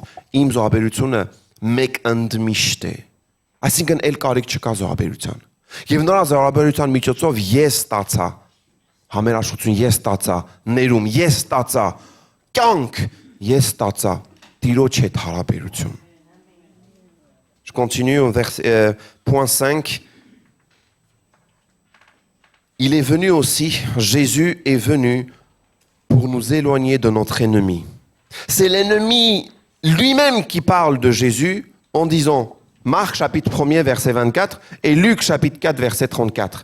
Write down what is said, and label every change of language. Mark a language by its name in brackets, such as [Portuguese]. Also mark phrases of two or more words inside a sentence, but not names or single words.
[Armenian] Իմ զոհաբերությունը մեկ ընդմիշտ է։ Այսինքն ել կարիք չկա զոհաբերության։ Եվ նրա զոհաբերության միջոցով ես ստացա համերաշխություն, ես ստացա ներում, ես ստացա կյանք, ես ստացա Տիրոջ հետ հարաբերություն։ [French] Je continue au point 5. Il est venu aussi, Jésus est venu pour nous éloigner de notre ennemi. C'est l'ennemi lui-même qui parle de Jésus en disant Marc chapitre 1er verset 24 et Luc chapitre 4 verset 34.